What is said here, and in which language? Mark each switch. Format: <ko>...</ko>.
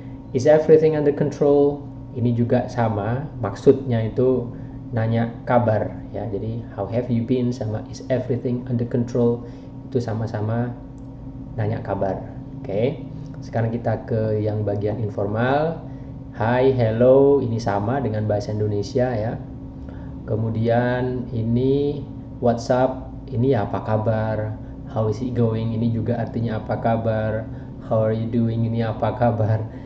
<en>Is everything under control,</en> <id>ini juga sama, maksudnya itu nanya kabar ya. Jadi</id> <en>how have you been</en> <id>sama</id> <en>is everything under control</en> <id>itu sama-sama nanya kabar. Oke, sekarang kita ke yang bagian informal.</id> <en>Hi, hello,</en> <id>ini sama dengan bahasa Indonesia ya. Kemudian ini</id> <en>what's up,</en> <id>ini ya apa kabar.</id> <en>How is it going,</en> <id>ini juga artinya apa kabar.</id> <en>How are you doing,</en> <id>ini apa kabar.</id>